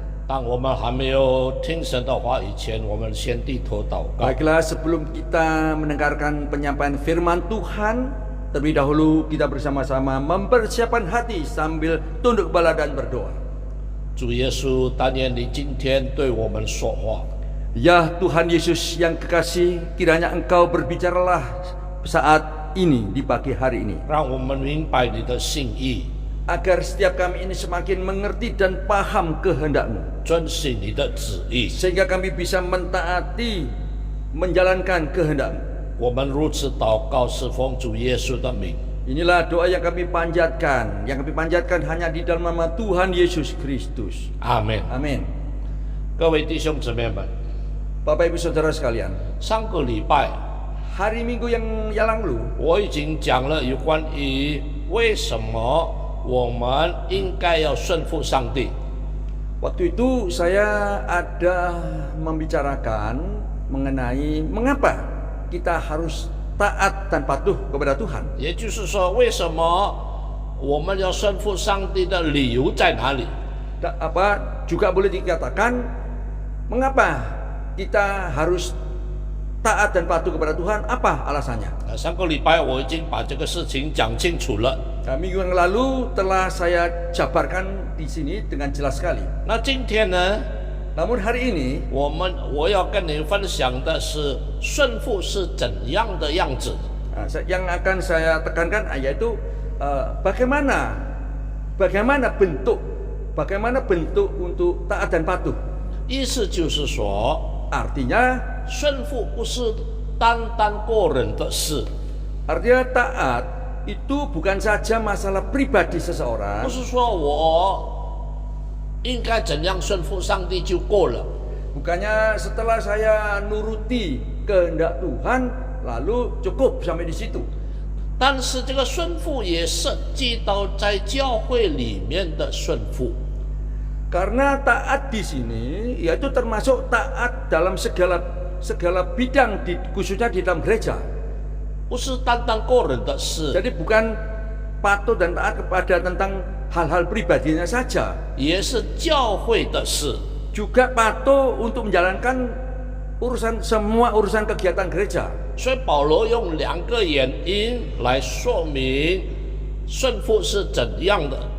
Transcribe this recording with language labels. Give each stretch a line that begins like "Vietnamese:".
Chinese: 当我们还没有听神的话以前，我们先低头祷告。
Indonesian: Baiklah, sebelum kita mendengarkan penyampaian firman Tuhan, terlebih dahulu kita bersama-sama mempersiapkan hati sambil tunduk kepala dan berdoa.
Chinese: 主耶稣，但愿你今天对我们说话，
Indonesian: Ya Tuhan Yesus yang kekasih, kiranya Engkau berbicaralah saat ini di pagi hari ini,
Chinese: 让我们明白你的心意，
Indonesian: agar setiap kami ini semakin mengerti dan paham kehendak-Mu,
Chinese: 遵行你的旨意。
Indonesian: sehingga kami bisa mentaati, menjalankan kehendak-Mu.
Chinese: 我们如此祷告，是奉主耶稣的名。
Indonesian: Inilah doa yang kami panjatkan, hanya di dalam nama Tuhan Yesus Kristus.
Chinese: 阿门。
Indonesian: Amin.
Chinese: 各位弟兄姊妹们，
Indonesian: Bapak Ibu Saudara sekalian,
Chinese: 上个礼拜
Indonesian: hari Minggu yang lalu
Chinese: 我已经讲了有关于为什么我们应该要顺服上帝。
Indonesian: waktu itu saya ada membicarakan mengenai mengapa kita harus taat dan patuh kepada Tuhan.
Chinese: 也就是说，为什么我们要顺服上帝的理由在哪里？
Indonesian: Juga boleh dikatakan mengapa kita harus taat dan patuh kepada Tuhan, apa alasannya?
Chinese: 上个礼拜我已经把这个事情讲清楚了。
Indonesian: Minggu yang lalu telah saya jabarkan di sini dengan jelas sekali.
Chinese: 那今天呢，
Indonesian: Namun hari ini
Chinese: 我要跟你分享的是顺服是怎样的样子。
Indonesian: yang akan saya tekankan yaitu bagaimana bentuk untuk taat dan patuh.
Chinese: 意思就是说，
Indonesian: Artinya
Chinese: 顺服不是单单个人的事，
Indonesian: artinya taat itu bukan saja masalah pribadi seseorang.
Chinese: 不是说我应该怎样顺服上帝就够了。
Indonesian: Bukannya setelah saya nuruti kehendak Tuhan lalu cukup sampai di situ.
Chinese: 但是这个顺服也涉及到在教会里面的顺服。
Indonesian: Karena taat di sini yaitu termasuk taat dalam segala bidang khususnya di dalam gereja.
Chinese: 不是单单个人的事，
Indonesian: Jadi bukan patuh dan taat kepada tentang hal-hal pribadinya saja,
Chinese: 也是教会的事。
Indonesian: juga patuh untuk menjalankan semua urusan kegiatan gereja.
Chinese: 所以保罗用两个原因来说明顺服是怎样的。